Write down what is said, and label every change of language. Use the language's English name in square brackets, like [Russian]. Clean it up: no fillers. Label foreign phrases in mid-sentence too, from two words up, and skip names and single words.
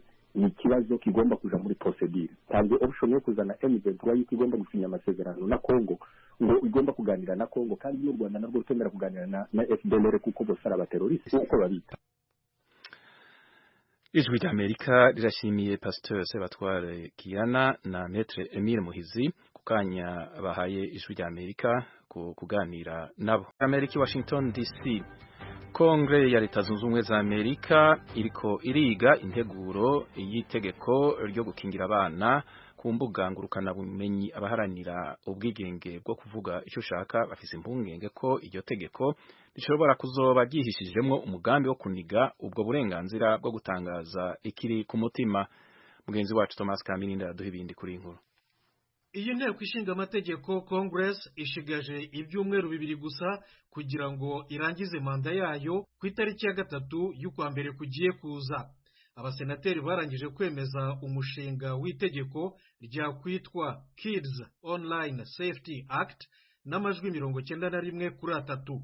[Kinyarwanda] Ni ikibazo kigomba kuja muri procedure, ntabwo option yo kuzana M23 yuko igomba gusinya amasezerano na Kongo ngo igomba kuganira na Kongo, kandi y'u Rwanda nabwo rutemera kuganira na FDLR kuko bose ari abateroriste uko babita. Ijwi ry'Amerika rirashimiye Pasteur Sebatware Kiana na Maître Emile Muhizi kukanya bahaye Ijwi ry'Amerika kuganira nabo. Amerika Washington DC. [Rundi] Kongre ya Leta Zunze Ubumwe za Amerika iriko iriga integuro y'itegeko ryo gukingira abana ku mbuga ngurukana bumenyi. Abaharanira ubwigenge bwo kuvuga icyo ushaka bafise impungenge ko iryo tegeko rishobora kuzoba ryihishijemwo umugambi wo kuniga ubwo burenganzira bwo gutangaza ikiri ku mutima. Mugenzi wacu Thomas Kaminindi araduha ibindi kuri inkuru. Iyi nteko ishinga amategeko Congress ishigaje ibyumweru 2 gusa kugira ngo irangize manda yayo ku itariki ya 3 y'ukwa mbere kugiye kuza. Abasenateri barangije kwemeza umushinga w'itegeko rya kwitwa Kids Online Safety Act n'amajwi 91 kuri 3.